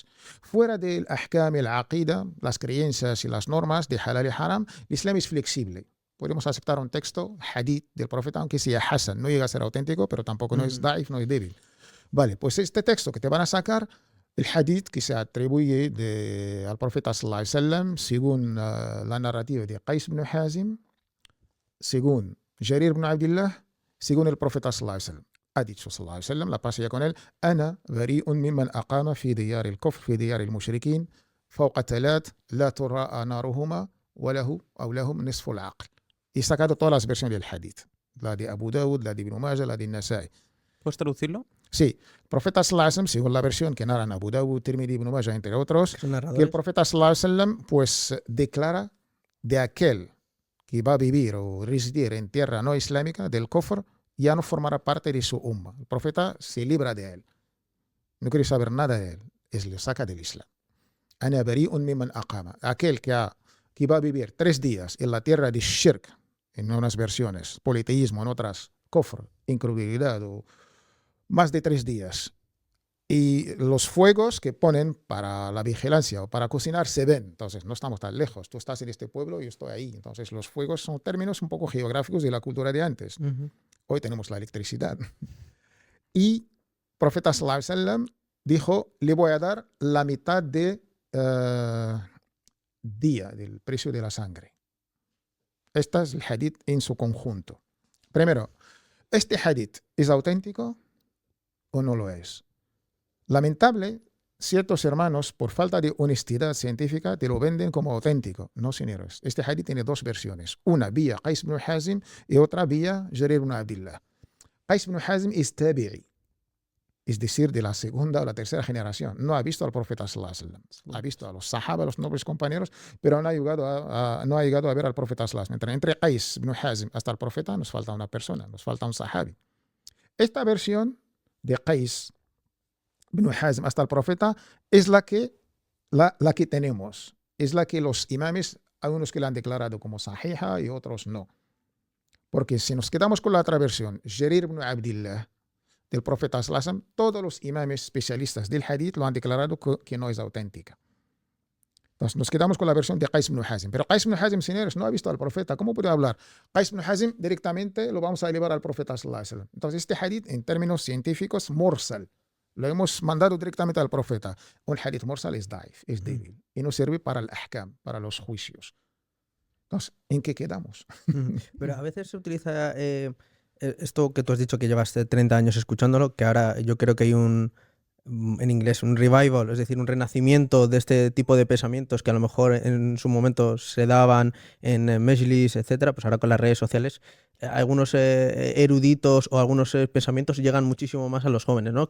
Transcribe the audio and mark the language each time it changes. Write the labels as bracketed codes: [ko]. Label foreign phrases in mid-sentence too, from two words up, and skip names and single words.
[es] Fuera del ahkam, el aqida, las creencias y las normas de halal y haram, el Islam es flexible. Podemos aceptar un texto, hadith del profeta, aunque sea hasan, no llega a ser auténtico, pero tampoco no es daif, no es débil. Vale, pues este texto que te van a sacar, el hadith que se atribuye al profeta [ar] صلى الله عليه وسلم, [es] según la narrativa de Qais ibn Hazim, según Jarir ibn Abdullah, según el profeta [ar] صلى الله عليه وسلم. [es] Ha dicho [ar] صلى الله عليه وسلم, [es] la paz ya con él, [ar] أنا بريء ممن أقام في ديار الكفر، في ديار المشركين، فوق ثلاث، لا تراءى ناراهما، وله أو لهم نصف العقل. [es] Y sacado todas las versiones del hadith. La de Abu Dawud, la de Ibn Majah, la de Nasai. ¿Puedes traducirlo? Sí. El profeta [ar] صلى الله عليه وسلم, [es] según la versión que narran Abu Dawud, Tirmidhi, Ibn Majah, entre otros, que el profeta [ar] صلى الله عليه وسلم [es] pues declara de aquel que va a vivir o residir en tierra no islámica, del kufr, ya no formará parte de su umma. El profeta se libra de él. No quiere saber nada de él. Le saca del Islam. [ar] أنا بريء ممن أقام. [es] Aquel que va a vivir 3 días en la tierra de shirk, en unas versiones, politeísmo, en otras, kufr, incredulidad, o más de 3 días. Y los fuegos que ponen para la vigilancia o para cocinar se ven. Entonces, no estamos tan lejos. Tú estás en este pueblo y yo estoy ahí. Entonces, los fuegos son términos un poco geográficos de la cultura de antes. Hoy tenemos la electricidad. Y el profeta [ar] صلى الله عليه وسلم [es] dijo, le voy a dar la mitad de día del precio de la sangre. Este es el hadith en su conjunto. Primero, ¿este hadith es auténtico o no lo es? Lamentable, ciertos hermanos, por falta de honestidad científica, te lo venden como auténtico. No, señores. Este hadith tiene 2 versiones. Una vía Qais ibn Hazim y otra vía Jarir ibn Abdullah. Qais ibn Hazim es tabi'i, es decir, de la segunda o la tercera generación. No ha visto al profeta [ar] صلى الله عليه وسلم. [es] Ha visto a los sahaba, los nobles compañeros, pero no ha llegado a ver al profeta [ar] صلى الله عليه وسلم. [es] Entre Qais ibn Hazim hasta el profeta nos falta una persona, nos falta un sahabi. Esta versión de Qais ibn Hazim hasta el profeta es la que tenemos, es la que los imames Hay unos que la han declarado como sahija y otros no. Porque si nos quedamos con la otra versión, Jarir ibn Abdillah, del profeta [ar] صلى الله عليه وسلم, [es] todos los imames especialistas del hadith lo han declarado que no es auténtica. Entonces nos quedamos con la versión de Qais ibn Hazim. Pero Qais ibn Hazim, señores, no ha visto al profeta. ¿Cómo puede hablar? Qais ibn Hazim directamente lo vamos a elevar al profeta [ar] صلى الله عليه وسلم. [es] Entonces este hadith en términos científicos, mursal. Lo hemos mandado directamente al profeta. Un hadith mursal es daif, es débil. Y no sirve para el ahkam, para los juicios. Entonces, ¿en qué quedamos? Pero a veces se utiliza esto que tú has dicho que llevas 30 años escuchándolo, que ahora yo creo que hay en inglés, un revival, es decir, un renacimiento de este tipo de pensamientos que a lo mejor en su momento se daban en Mejlis, etcétera, pues ahora con las redes sociales, algunos eruditos o algunos pensamientos llegan muchísimo más a los jóvenes, ¿no?